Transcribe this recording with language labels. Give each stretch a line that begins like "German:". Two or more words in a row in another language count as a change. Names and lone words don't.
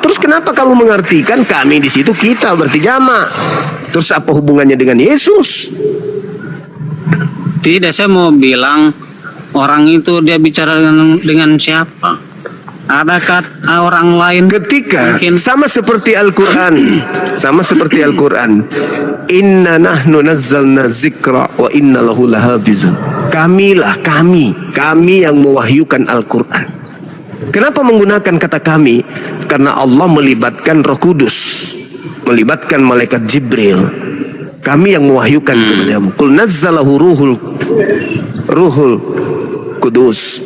Indonesian: Terus kenapa kamu mengartikan kami di situ, kita berarti jamak? Terus apa hubungannya dengan Yesus? Tidak, saya mau bilang orang itu dia bicara dengan siapa? Adakah orang lain? Ketika mungkin sama seperti Al-Quran,
Arabic: إنا نحن نزلنا ذكرا وإنا له لحافظون.
Indonesian: Kami yang mewahyukan Al-Quran. Kenapa menggunakan kata kami? Karena Allah melibatkan Roh Kudus, melibatkan malaikat Jibril. Kami yang mewahyukan kepadamu.
Arabic: قل نزله روح القدس.